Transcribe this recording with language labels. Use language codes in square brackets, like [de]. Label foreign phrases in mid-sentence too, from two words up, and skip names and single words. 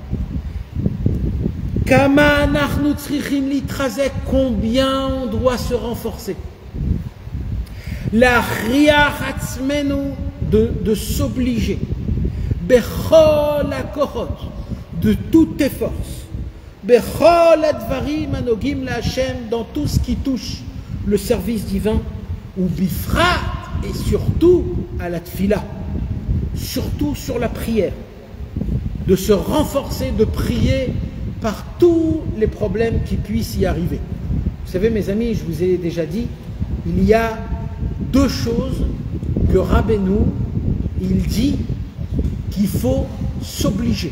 [fr] Combien on doit se renforcer. [he] להכריח עצמנו, [fr] de s'obliger. [he] בכל הכוחות, [fr] de toutes tes forces. [he] בכל הדברים הנוגעים להשם, [fr] dans tout ce qui touche le service divin, [he] ובפרט, [fr] et surtout à la tfila, surtout sur la prière, de se renforcer, de prier par tous les problèmes qui puissent y arriver. Vous savez, mes amis, je vous ai déjà dit, il y a deux choses que Rabbeinu, il dit qu'il faut s'obliger.